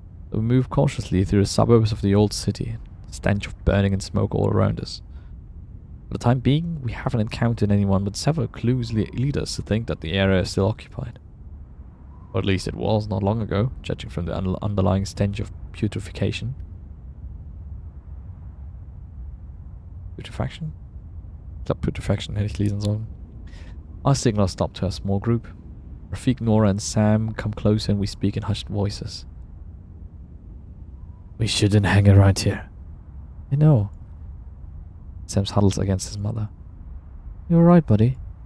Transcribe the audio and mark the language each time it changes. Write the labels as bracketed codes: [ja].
[en] So we move cautiously through the suburbs of the old city, the stench of burning and smoke all around us. For the time being, we haven't encountered anyone, but several clues lead us to think that the area is still occupied. Or at least it was not long ago, judging from the underlying stench of putrefaction. Putrefaction? [de] Ich glaube, Putrefaction hätte ich lesen sollen. [en] Our signal stopped to a small group. Rafik, Nora and Sam come closer and we speak in hushed voices. We shouldn't hang around here. I know. Sam huddles against his mother. You're right, buddy.